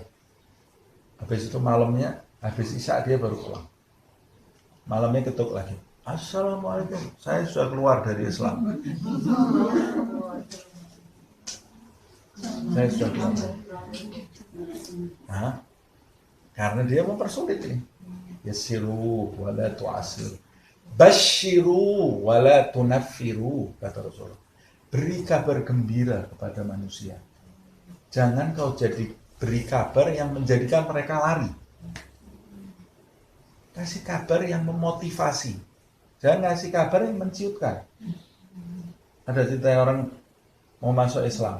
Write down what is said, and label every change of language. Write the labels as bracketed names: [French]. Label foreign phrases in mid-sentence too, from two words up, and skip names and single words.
[Indonesian] Habis itu malamnya, habis isya dia baru pulang. Malamnya ketuk lagi, Assalamualaikum, saya sudah keluar dari Islam. Saya sudah keluar. Nah, karena dia mempersulit ini. [Arabic] يسروا ولا تعسروا بشروا ولا تنفروا, [Indonesian] kata Rasulullah. Beri kabar gembira kepada manusia. Jangan kau jadi beri kabar yang menjadikan mereka lari. Kasih kabar yang memotivasi. Jangan kasih kabar yang menciutkan. Ada cerita orang mau masuk Islam.